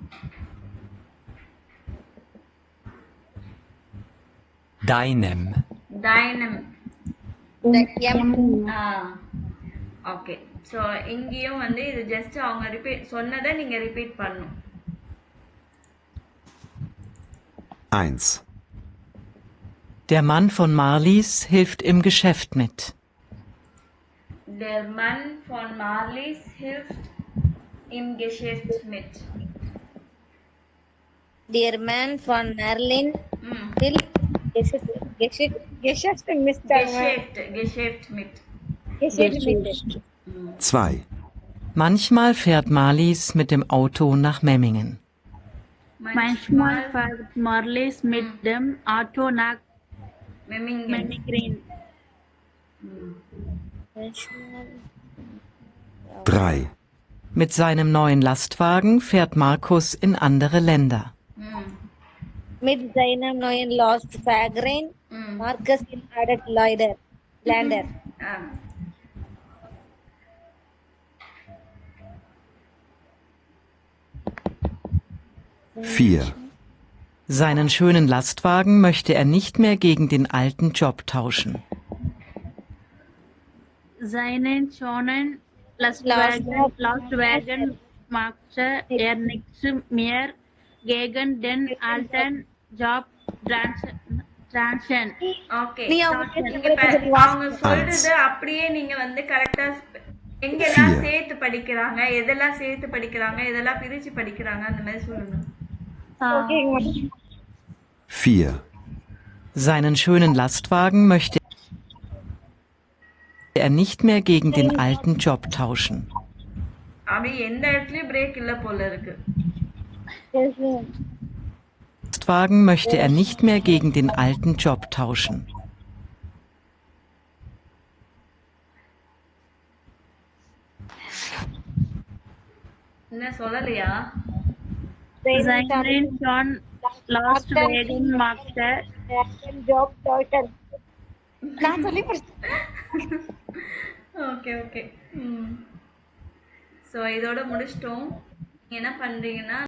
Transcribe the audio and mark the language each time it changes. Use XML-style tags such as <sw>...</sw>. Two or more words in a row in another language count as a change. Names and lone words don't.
<de>deinem,</de> <ta>டைனம். எம் ஓகே. ஸோ இங்கேயும் வந்து இது ஜஸ்ட் அவங்க ரிப்பீட் சொன்னதை நீங்க ரிப்பீட் பண்ணணும். 1.</ta> <de>Der Mann von Marlies hilft im Geschäft mit. Der Mann von Marlies hilft im Geschäft mit. Der Mann von Merlin ம். வில் Geschäft Mr. Geschäft mit. 2. Manchmal fährt Marlies mit dem Auto nach Memmingen. manchmal fährt Marlies mit dem Auto nach Memmingen. Memmingen. 3. Mit seinem neuen Lastwagen fährt Markus in andere Länder. ம். mit seinem neuen Lost Fagrin ம். Marcus in added Lander. ஆ. Vier. Seinen schönen Lastwagen möchte er nicht mehr gegen den alten Job tauschen. Seinen schönen Lastwagen machte er nichts mehr gegen den alten Job transition.</de> <ta>ஓகே. நீ அவங்க இங்க அவங்க சொல்றது அப்படியே நீங்க வந்து கரெக்டா எங்கெல்லாம் Fear. சேர்த்து படிக்கிறாங்க, எதெல்லாம் சேர்த்து படிக்கிறாங்க, எதெல்லாம் பிரிச்சு படிக்கிறாங்க அந்த மாதிரி சொல்லுங்க. ஓகேங்க மேம். 4.</ta> <de>Seinen schönen Lastwagen möchte er nicht mehr gegen den alten Job tauschen.</de> <ta>அப்படி எந்த இடத்துலயும் பிரேக் இல்ல போல இருக்கு.</ta> <de>Lastwagen möchte er nicht mehr gegen den alten Job tauschen.</de> <ta>என்ன சொல்லலையா?</ta> <de>Seinen schon Lastwagen machte Job total.</de> <ta>நான் சொல்லி</ta> <en>okay okay.</en> <ta>ஸோ இதோட முடிச்சிட்டோம். என்ன பண்றீங்கன்னா</ta>